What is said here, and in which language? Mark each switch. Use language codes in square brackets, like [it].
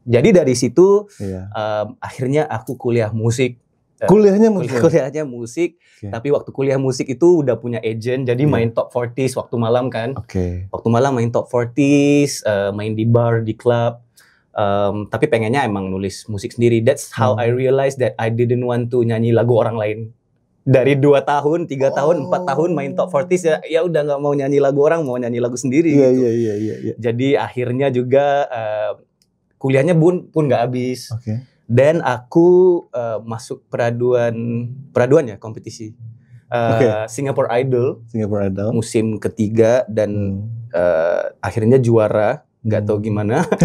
[id] Jadi dari situ akhirnya aku kuliah musik. Kuliahnya musik. Tapi waktu kuliah musik itu udah punya agent, jadi main top 40s waktu malam kan. Waktu malam main top 40s, main di bar, di club. Tapi pengennya emang nulis musik sendiri. [en] That's how I realized that I didn't want to [id] nyanyi lagu orang lain. Dari 2 tahun, 3 tahun, 4 tahun main top 40s ya udah nggak mau nyanyi lagu orang, mau nyanyi lagu sendiri gitu. Iya. Jadi akhirnya juga kuliahnya pun nggak habis. Dan aku masuk peraduan ya, kompetisi Singapore Idol musim ketiga dan akhirnya juara, nggak tahu gimana.